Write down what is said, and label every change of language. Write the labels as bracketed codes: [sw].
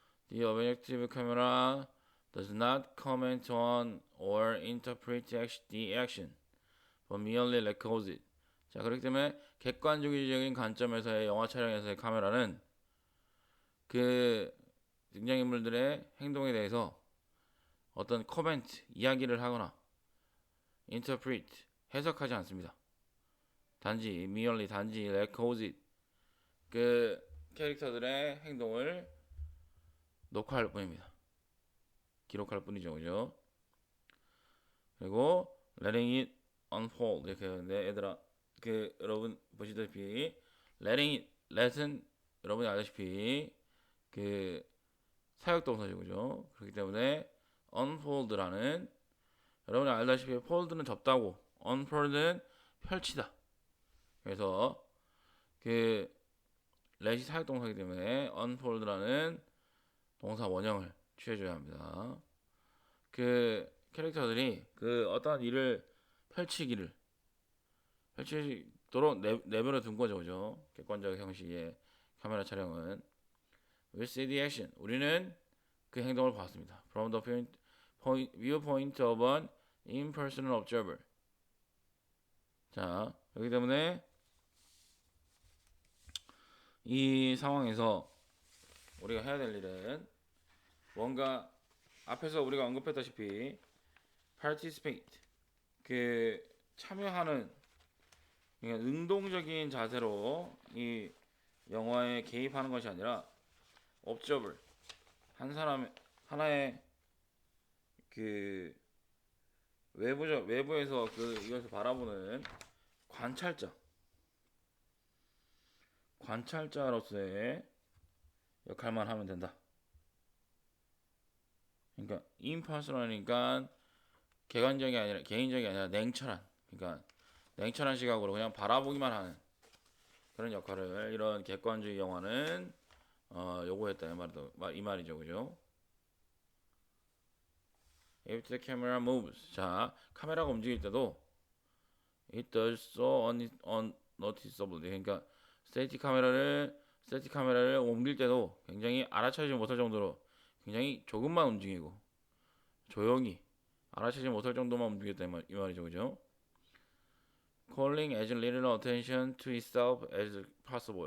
[en] The objective camera does not comment on or interpret the action, but merely records it. [ko] 자, 그렇기 때문에 객관주의적인 관점에서의 영화 촬영에서의 카메라는 그 등장인물들의 행동에 대해서 어떤 코멘트, 이야기를 하거나 interpret, 해석하지 않습니다. [en] 단지 records it. [ko] 그 캐릭터들의 행동을 녹화할 뿐입니다. 기록할 뿐이죠, 그죠? 그리고 [en] letting it unfold [ko] 이렇게 하는데 얘들아 여러분 보시다시피 letting it let은 여러분이 알다시피 그 사역동사죠, 그죠? 그렇기 때문에 unfold라는 여러분이 알다시피 fold는 접다고 unfold는 펼치다. 그래서 그 let이 사역동사이기 때문에 unfold라는 동사 원형을 취해줘야 합니다. 그 캐릭터들이 그 어떤 일을 펼치도록 내버려 둔 거죠, 그죠? 객관적 형식의 카메라 촬영은 [en] we see the action. [ko] 우리는 그 행동을 봤습니다. [en] From the viewpoint of an impersonal observer. [ko] 자, 그렇기 때문에 이 상황에서 우리가 해야 될 일은 뭔가 앞에서 우리가 언급했다시피 participate 그 참여하는 그러니까 능동적인 자세로 이 영화에 개입하는 것이 아니라 observer 한 사람 하나의 그 외부에서 그 이것을 바라보는 관찰자로서의 역할만 하면 된다. 그러니까 임퍼스널이니까 개인적이 아니라 냉철한 그러니까 냉철한 시각으로 그냥 바라보기만 하는 그런 역할을 이런 객관주의 영화는 요구했다 이 말이죠, 그죠? [en] If the camera moves, [ko] 자 카메라가 움직일 때도 [en] it does so unnoticeably. [ko] 그러니까 스태틱 카메라를 옮길 때도 굉장히 알아차리지 못할 정도로 굉장히 조금만 움직이고 조용히 알아차리지 못할 정도만 움직였다 이 말이죠, 그죠? [en] Calling as little attention to itself as possible.